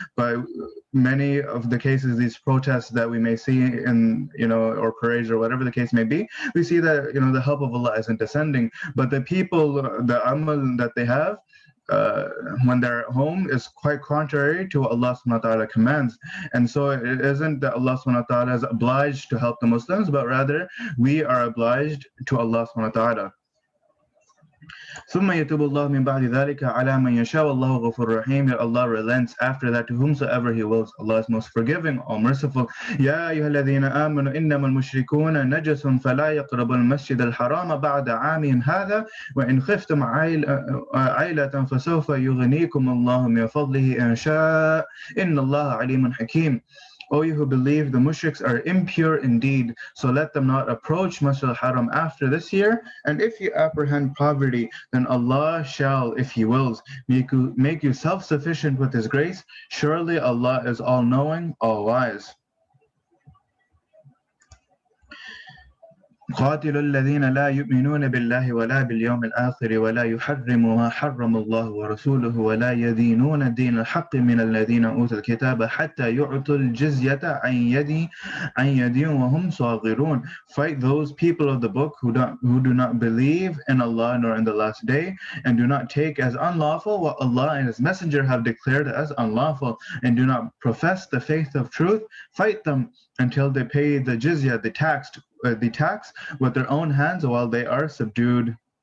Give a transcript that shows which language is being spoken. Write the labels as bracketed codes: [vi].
[en] But many of the cases, these protests that we may see in or parades or whatever the case may be, we see that the help of Allah isn't descending, but the people, the amal that they have when they're at home is quite contrary to what Allah subhanahu wa ta'ala commands. And so it isn't that Allah subhanahu wa ta'ala is obliged to help the Muslims, but rather we are obliged to Allah subhanahu wa ta'ala. [ar] ثم يتوب الله من بعد ذلك على من يشاء والله غفور رحيم. [en] Allah relents after that to whomsoever He wills. Allah is most forgiving, all merciful. [ar] يا أيها الذين آمنوا إنما المشركون نجس فلا يقربوا المسجد الحرام بعد عامهم هذا وإن خفتم عيلة فسوف يغنيكم الله من فضله إن شاء إن الله عليم حكيم. [en] O you who believe, the mushriks are impure indeed, so let them not approach Masjid al-Haram after this year. And if you apprehend poverty, then Allah shall, if He wills, make you self-sufficient with His grace. Surely Allah is all-knowing, all-wise. [ar] قاتلوا الذين لا يؤمنون بالله ولا باليوم الآخر ولا يحرموا ما حرم الله ورسوله ولا يدينون دين الحق من الذين أوتوا الكتاب حتى يعطوا الجزية عن يد وهم صاغرون. [en] Fight those people of the book who do not believe in Allah nor in the last day, and do not take as unlawful what Allah and His Messenger have declared as unlawful, and do not profess the faith of truth. Fight them until they pay the jizya, the tax with their own hands while they are subdued.